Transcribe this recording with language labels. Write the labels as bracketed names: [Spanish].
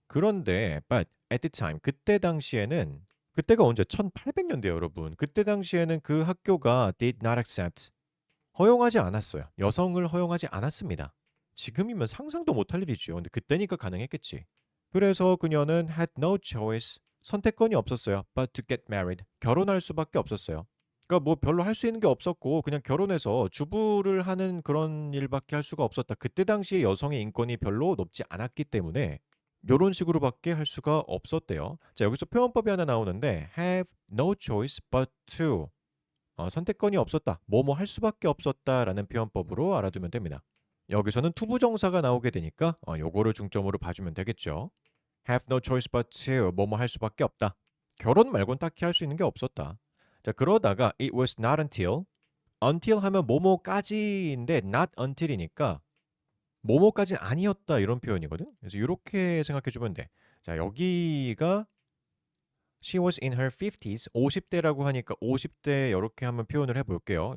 [Korean] 그런데 [English] but at the time, [Korean] 그때 당시에는 그때가 언제? 1800년대 여러분. 그때 당시에는 그 학교가 [English] did not accept, [Korean] 허용하지 않았어요. 여성을 허용하지 않았습니다. 지금이면 상상도 못할 일이죠. 근데 그때니까 가능했겠지. 그래서 그녀는 [English] had no choice, [Korean] 선택권이 없었어요. [English] but to get married, [Korean] 결혼할 수밖에 없었어요. 그러니까 뭐 별로 할 수 있는 게 없었고 그냥 결혼해서 주부를 하는 그런 일밖에 할 수가 없었다. 그때 당시에 여성의 인권이 별로 높지 않았기 때문에 요런 식으로밖에 할 수가 없었대요. 자, 여기서 표현법이 하나 나오는데 [English] have no choice but to, [Korean] 선택권이 없었다. 뭐뭐 할 수밖에 없었다라는 표현법으로 알아두면 됩니다. 여기서는 투부정사가 나오게 되니까 요거를 중점으로 봐주면 되겠죠. [English] have no choice but to, [Korean] 뭐뭐 할 수밖에 없다. 결혼 말고는 딱히 할 수 있는 게 없었다. 자, 그러다가 [English] it was not until, [Korean] until 하면 뭐뭐까지인데 not until이니까 뭐뭐까지는 아니었다 이런 표현이거든. 그래서 이렇게 생각해 주면 돼. 자, 여기가 [English] she was in her 50s, [Korean] 50대라고 하니까 50대 이렇게 한번 표현을 해볼게요.